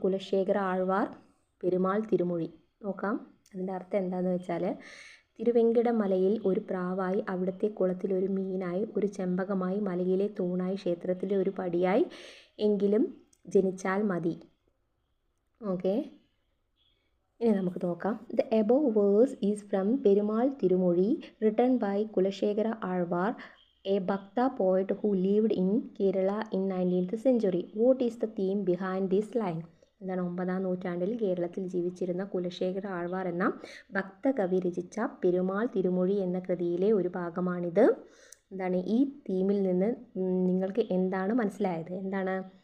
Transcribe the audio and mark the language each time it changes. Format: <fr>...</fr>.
<ml>കുലശേഖര ആഴ്വാർ പെരുമാൾ തിരുമൊഴി. നോക്കാം അതിൻ്റെ അർത്ഥം എന്താണെന്ന് വെച്ചാൽ, തിരുവെങ്കടമലയിൽ ഒരു പ്രാവായി, അവിടുത്തെ കുളത്തിൽ ഒരു മീനായി, ഒരു ചെമ്പകമായി, മലയിലെ തൂണായി, ക്ഷേത്രത്തിലെ ഒരു പടിയായി എങ്കിലും ജനിച്ചാൽ മതി. ഓക്കെ, ഇനി നമുക്ക് നോക്കാം.</ml> <en>The above verse is from Perumal Thirumozhi written by Kulasekhara Alvar, a Bhakta poet who lived in Kerala in 19th century. What is the theme behind this line?</en> <ml>എന്താണ് 9ാം നൂറ്റാണ്ടിൽ കേരളത്തിൽ ജീവിച്ചിരുന്ന കുലശേഖര ആഴ്വാർ എന്ന ഭക്തകവി രചിച്ച പെരുമാൾ തിരുമൊഴി എന്ന കൃതിയിലെ ഒരു ഭാഗമാണിത്. എന്താണ് ഈ തീമിൽ നിന്ന് നിങ്ങൾക്ക് എന്താണ് മനസ്സിലായത്? എന്താണ്?</ml>